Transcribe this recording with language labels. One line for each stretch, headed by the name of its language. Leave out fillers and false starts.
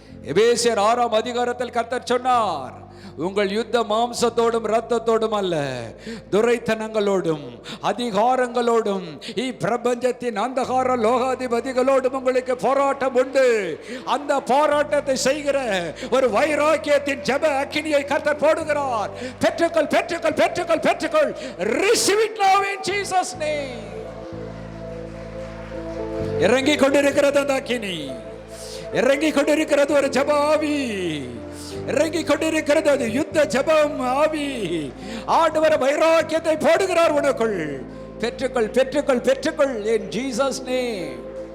Tamil: எபேசியர் 6ஆம் அதிகாரத்தில் கர்த்தர் சொன்னார், உங்கள் யுத்த மாம்சத்தோடும் இரத்தத்தோடும் அல்ல, துரைத்தனங்களோடும் அதிகாரங்களோடும் இப்பிரபஞ்சத்தின் அந்தகார லோகாதிபதிகளோடும் உங்களுக்கு போராட்டம் உண்டு. அந்த போராட்டத்தை செய்கிற ஒரு வைராக்கியத்தின் ஜெப அக்கினியை கர்த்தர் போடுகிறார். பெற்றுக்கொள், பெற்றுக்கொள், பெற்றுக்கொள், பெற்றுக்கொள்.
English: Receive it now in Jesus name.
Tamil: இறங்கிக் கொண்டிருக்கிறது அந்த அக்கினி, இறங்கிக் கொண்டிருக்கிறது ஒரு ஜெப ஆவி, இறங்கிக் கொண்டிருக்கிறது அது யுத்த ஜெபம் ஆவி. ஆண்டவர் வைராக்கியத்தை போடுகிறார் உனக்குள். பெற்றுக்கொள், பெற்றுக்கொள், பெற்றுக்கொள்
English: in Jesus name.